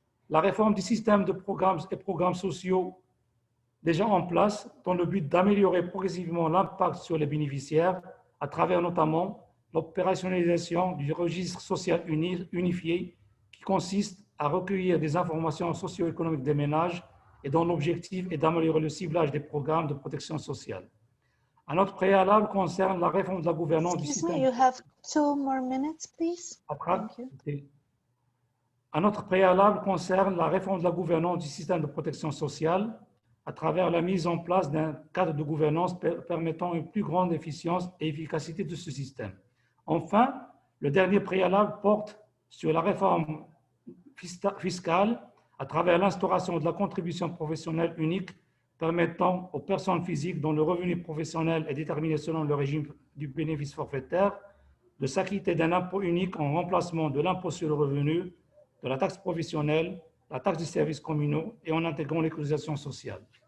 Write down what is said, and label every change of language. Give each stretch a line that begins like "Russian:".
French: la réforme du système de programmes et programmes sociaux déjà en place dans le but d'améliorer progressivement l'impact sur les bénéficiaires à travers notamment l'opérationnalisation du registre social unifié qui consiste à recueillir des informations socio-économiques des ménages et dont l'objectif est d'améliorer le ciblage des programmes de protection sociale. Un autre préalable concerne la réforme de la gouvernance du système.
English: You have 2 more minutes, please. Thank you.
French: Un autre préalable concerne la réforme de la gouvernance du système de protection sociale à travers la mise en place d'un cadre de gouvernance permettant une plus grande efficience et efficacité de ce système. Enfin, le dernier préalable porte sur la réforme fiscale à travers l'instauration de la contribution professionnelle unique permettant aux personnes physiques dont le revenu professionnel est déterminé selon le régime du bénéfice forfaitaire de s'acquitter d'un impôt unique en remplacement de l'impôt sur le revenu, de la taxe professionnelle, la taxe des services communaux et en intégrant les cotisations sociales.